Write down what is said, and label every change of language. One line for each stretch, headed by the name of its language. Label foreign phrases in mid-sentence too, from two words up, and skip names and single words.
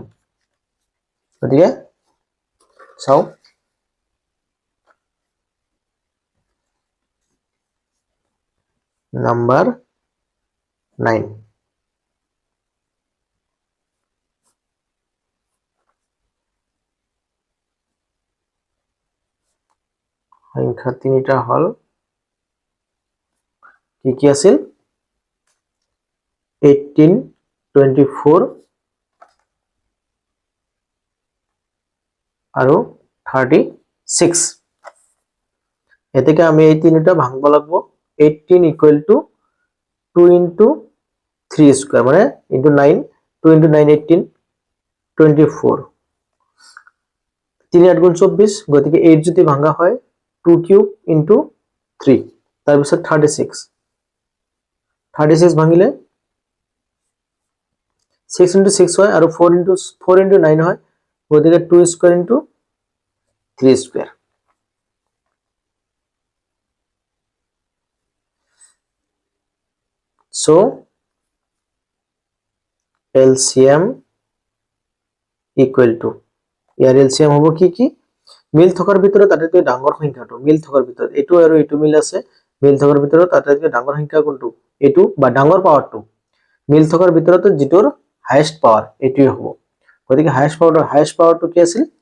Assamese: গতিকে চাও নাম্বার 9 সংখ্যা তিনিটা হল কি আছিল 18 24 আৰু 36 এতেকে আমি এই তিনিটা ভাঙব লাগিব 18
English: equal to
Assamese: 2 into 3 স্কয়ার মানে into 9 2 into 9 18 24 3 8 গুণ 24 গতিকে 8 যদি ভাঙা হয় 2 কিউব into 3 তার পিছত 36 ভাঙিলে 6 into 6 হয় আৰু 4 into 9 হয় গতিকে 2 স্কয়ার into 3 স্কয়ার so LCM
English: equal to
Assamese: ইয়াৰ LCM হ'ব কি মিল থকাৰ ভিতৰত আটাইতকৈ ডাঙৰ সংখ্যাটো মিল থকাৰ ভিতৰত এটো আৰু এটো মিল আছে মিল থকাৰ ভিতৰত আটাইতকৈ ডাঙৰ সংখ্যা কোনটো এটো বা ডাঙৰ পাৱাৰটো মিল থকাৰ ভিতৰত যেটোৰ
English: highest power
Assamese: এটোই হ'ব গতিকে
English: highest powerto
Assamese: কি আছিল